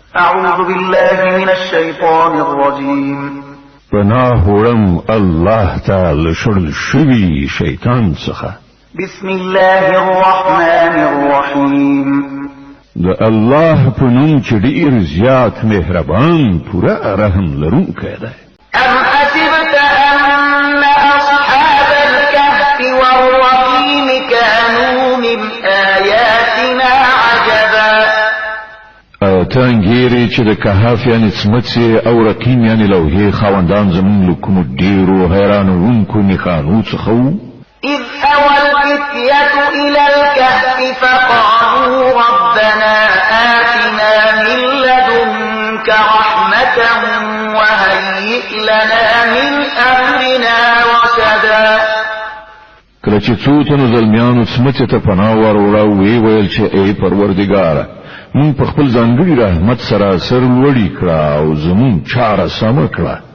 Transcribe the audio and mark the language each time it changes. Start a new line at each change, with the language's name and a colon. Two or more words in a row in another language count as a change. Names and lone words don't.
Arabic: أعوذ بالله من الشيطان الرجيم.
Pashto: پناه وړم الله تعالی شړل شوی شیطان څخه.
Arabic: بسم الله الرحمن الرحيم.
Pashto: د الله په نوم چې ډیر زیات مهربان پوره رحم لرونکی دی.
Arabic: أم حسبت أن أصحاب الكهف والرقيم كانوا من آياتنا عجبا.
Pashto: تانګيري چې د کهف یعنی څمڅې او رقیم یعنی لوحې خاوندان زمون لکوم ډیرو حیرانونکو نښانو څخه
Arabic: إذ أوى الفتية إلى الكهف فقالوا ربنا آتنا من لدنك رحمة وهيئ لنا من أمرنا رشدا.
Pashto: کله چې څو تنو زلمیانو څمڅې ته پناه وروړه وی ویل چې ای پروردګاره مون په خپل ځانګړي رحمت سره سر لوړی کړه او زمون چاره سم کړه.